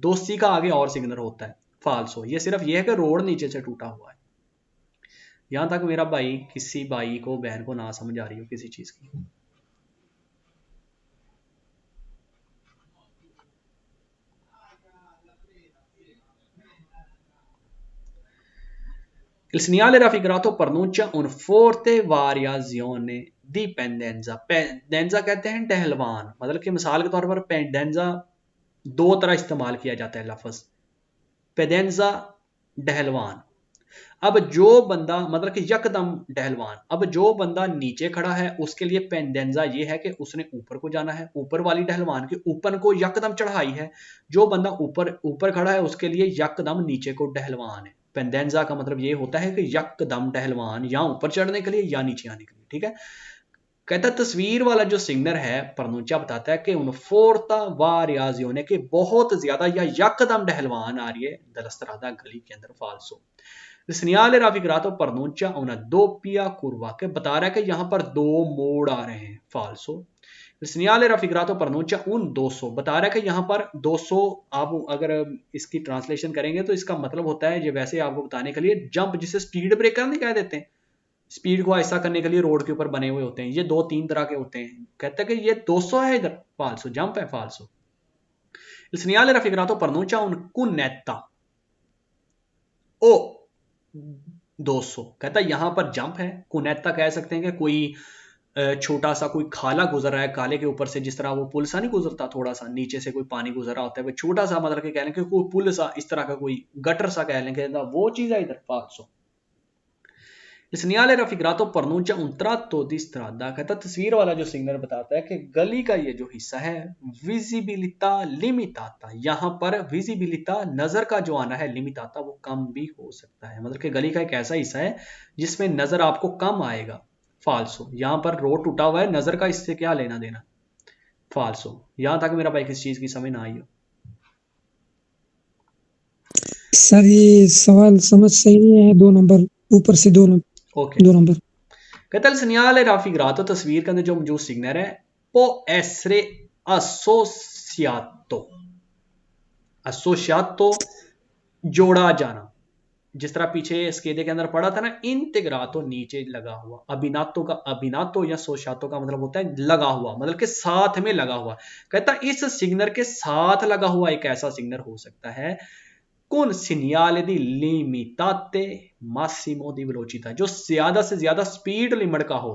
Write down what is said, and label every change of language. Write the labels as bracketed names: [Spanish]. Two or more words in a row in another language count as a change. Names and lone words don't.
[Hindi] दोसी का आगे और सिग्नल होता है फाल्सो। ये सिर्फ ये है कि रोड नीचे से टूटा हुआ है। यहां तक मेरा भाई किसी भाई को बहन को ना समझ आ रही हो किसी चीज की। [Italian] Il segnale raffigurato pronuncia un forte variazione di pendenza। [Hindi] पेंडेंजा कहते हैं टहलवान, मतलब कि मिसाल के तौर पर पेंडेंजा दो तरह इस्तेमाल किया जाता है लफ्ज। पेडेंजा डहलवान। अब जो बंदा मतलब कि यकदम डहलवान, अब जो बंदा नीचे खड़ा है उसके लिए पेंडेंजा ये है कि उसने ऊपर को जाना है, ऊपर वाली डहलवान के ऊपर को यकदम चढ़ाई है। जो बंदा ऊपर ऊपर खड़ा है उसके लिए यकदम नीचे को डहलवान है। पेंडेंजा का मतलब ये होता है कि यकदम डहलवान, या ऊपर चढ़ने के लिए या नीचे आने के लिए। ठीक है, कहता तस्वीर वाला जो सिग्नर है प्रनुंचा बताता है कि [Italian] un forte variazioni [Hindi] के बहुत ज्यादा या यकदम डहलवान आ रही है दलस्तरादा गली के अंदर। [Italian] फाल्सो। Segnale raffigurato pronuncia una doppia curva, [Hindi] के बता रहा है कि यहाँ पर दो मोड़ आ रहे हैं। फाल्सो। [Italian] segnale raffigurato pronuncia un 200, [Hindi] बता रहा है कि यहाँ पर 200, आप अगर इसकी ट्रांसलेशन करेंगे तो इसका मतलब होता है, ये वैसे आपको बताने के लिए, जंप जिसे [English] speed breaker [Hindi] नहीं कह देते हैं, स्पीड को ऐसा करने के लिए रोड के ऊपर बने हुए होते हैं, ये दो तीन तरह के होते हैं। कहते हैं कि ये 200 है इधर, फाल्सो, जंप है। [Italian] फाल्सो। Il segnale raffigurato pronuncia un cunetta ओ 200, [Hindi] कहता है यहां पर जंप है। कुनेता कह सकते हैं कि कोई छोटा सा कोई खाला गुजर रहा है काले के ऊपर से, जिस तरह वो पुल सा नहीं गुजरता, थोड़ा सा नीचे से कोई पानी गुजर रहा होता है, वो छोटा सा मतलब कि कह लें कि कोई पुल सा, इस तरह का कोई गटर सा कह लें कि वो चीज है इधर। [Italian] 500। Il segnale raffigurato pronuncia un tratto di strada, [Hindi] कहता तस्वीर वाला जो सिग्नल बताता है कि गली का ये जो हिस्सा है [Italian] visibilità limitata, [Hindi] यहाँ पर विजिबिलिटा नजर का जो आना है, लिमिटाता वो कम भी हो सकता है, मतलब कि गली का एक ऐसा हिस्सा है जिसमें नजर आपको कम आएगा। फाल्सो। यहाँ पर रोड टूटा हुआ है, नजर का इससे क्या लेना देना। फाल्सो। यहां तक मेरा भाई किस चीज की समझ ना आई हो। सर ये सवाल समझ सही नहीं है, 2 नंबर ऊपर से 2 ओके। 2 नंबर। [Italian] कहता il segnale raffigurato, [Hindi] तस्वीर के अंदर जो मौजूद सिग्नल है, [Italian] può essere associato, associato [Hindi] जोड़ा जाना, जिस तरह पीछे स्केदे के अंदर पढ़ा था ना, इंटेग्रातो नीचे लगा हुआ, अभिनातो का अभिनातो या सोशातो का मतलब होता है लगा हुआ, मतलब के साथ में लगा हुआ। कहता इस सिग्नल के साथ लगा हुआ एक ऐसा सिग्नल हो सकता है कौन सिग्नल [Italian] di limitate massimo di velocità, [Hindi] जो ज्यादा से ज्यादा [English] speed limit [Hindi] का हो।